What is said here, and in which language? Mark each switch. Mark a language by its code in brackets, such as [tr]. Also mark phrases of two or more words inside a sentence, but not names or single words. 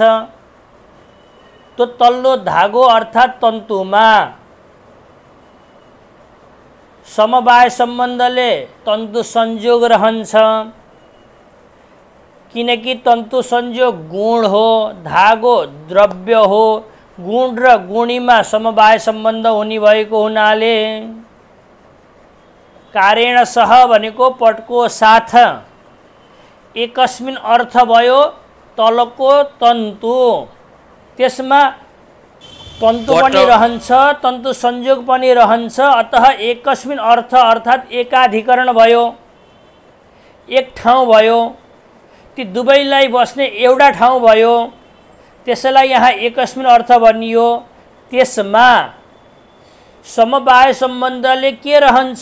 [ne] त्यो तल्लो धागो अर्थात् तन्तुमा समवाय सम्बन्धले तन्तु संयोग रहन्छ, किनकि तन्तु संयोग गुण हो, धागो द्रव्य हो। गुण र गुणीमा समवाय सम्बन्ध हुने भएको हुनाले [sa] कार्येण सह [ne] भनेको पटको साथ [sa] एकस्मिन अर्थ [ne] भयो तलको तन्तु, त्यसमा तन्तु पनि रहन्छ, तन्तु संयोग पनि रहन्छ। अतः [sa] एकस्मिन अर्थ [ne] अर्थात् एकाधिकरण भयो, एक ठाउँ भयो। ती दुवैलाई बस्ने एउटा ठाउँ भयो, त्यसैलाई यहाँ [sa] एकस्मिन अर्थ [ne] भनियो। त्यसमा समवाय सम्बन्धले के रहन्छ?